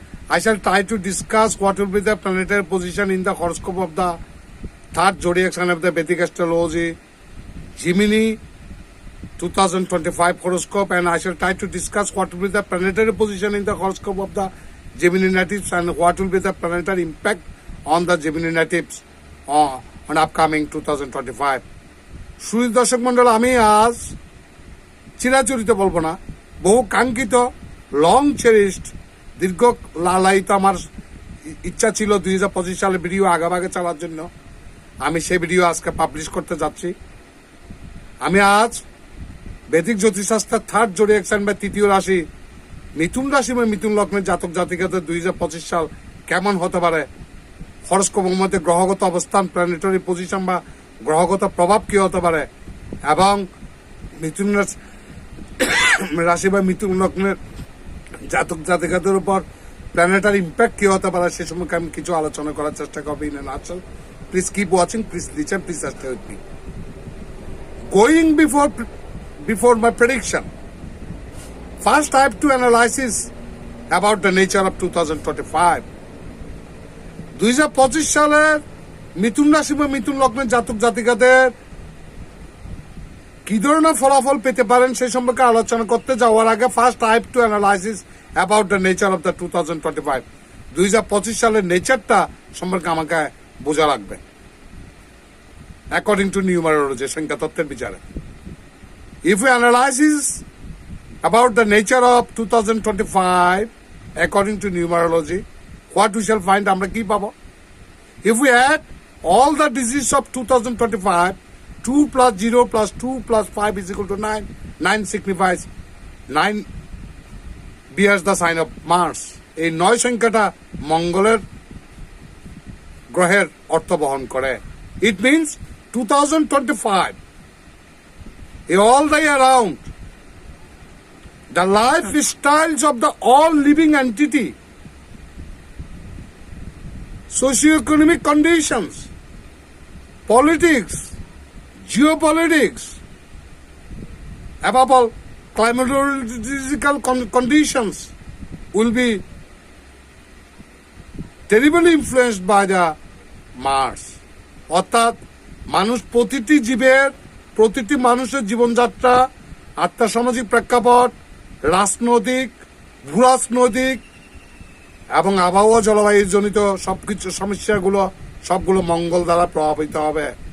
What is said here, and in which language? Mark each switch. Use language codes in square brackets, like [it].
[en] I shall try to discuss what will be the planetary position in the horoscope of the third zodiac sign of the Vedic astrology, Gemini 2025 horoscope, and I shall try to discuss what will be the planetary position in the horoscope of the Gemini natives and what will be the planetary impact on the Gemini natives on upcoming 2025. [bn] সুধী দর্শক মন্ডল, আমি আজ চিরাচরিত বলবো না, বহু কাঙ্ক্ষিত [en] long cherished [bn] দীর্ঘ লালায়িত আমার ইচ্ছা ছিল 2025 সালে ভিডিও আগাভাগে চালার জন্য। আমি সেই ভিডিও আজকে পাবলিশ করতে যাচ্ছি। আমি আজ বৈদিক জ্যোতিষশাস্ত্রের থার্ড জোডিয়াক সাইন বা তৃতীয় রাশি মিথুন রাশি বা মিথুন লগ্নের জাতক জাতিকাদের 2025 সাল কেমন হতে পারে, হরস্কোপের মধ্যে গ্রহগত অবস্থান, প্ল্যানেটারি পজিশন বা গ্রহগত প্রভাব কি হতে পারে, এবং মিথুন রাশি বা মিথুন লগ্নের জাতক জাতিকাদের উপর প্ল্যানেটারি ইম্প্যাক্ট কি হতে পারে সে সম্পর্কে আমি কিছু আলোচনা করার চেষ্টা করবো। [en] In an answer, please keep watching, please listen, please stay with me. Going before my prediction, first I have to analysis about the nature of 2025. [bn] 2025 সালের মিথুন রাশি বা মিথুন লগ্নের জাতক জাতিকাদের কি ধরনের ফলাফল পেতে পারেন সে সম্পর্কে আলোচনা করতে যাওয়ার আগে [en] First I have to analysis about the nature of the 2025. [bn] 2025 সালের নেচারটা সম্পর্কে আমাকে বোঝা লাগবে [en] according to numerology, [bn] সংখ্যা তত্ত্বের বিচারে। [en] If we analysis about the nature of 2025 according to numerology, what we shall find, [bn] আমরা কি পাবো? [en] If we add all the digits of 2025, 2 plus 0 plus 2 plus 5 is equal to 9. 9 signifies 9 bears the sign of Mars. [bn] এই 9 সংখ্যাটা মঙ্গলের গ্রহের অর্থ বহন করে। [en] It means 2025 all the year round, the lifestyles of the all living entity, socio-economic conditions, politics, geopolitics, above all, climatological conditions will be terribly influenced by the Mars. [bn] অর্থাৎ মানুষ, প্রতিটি জীবের, প্রতিটি মানুষের জীবনযাত্রা, আর্থসামাজিক প্রেক্ষাপট, রাজনৈতিক, ভূরাজনৈতিক এবং আবহাওয়া জলবায়ু জনিত সবকিছু সমস্যাগুলো সবগুলো মঙ্গল দ্বারা প্রভাবিত হবে।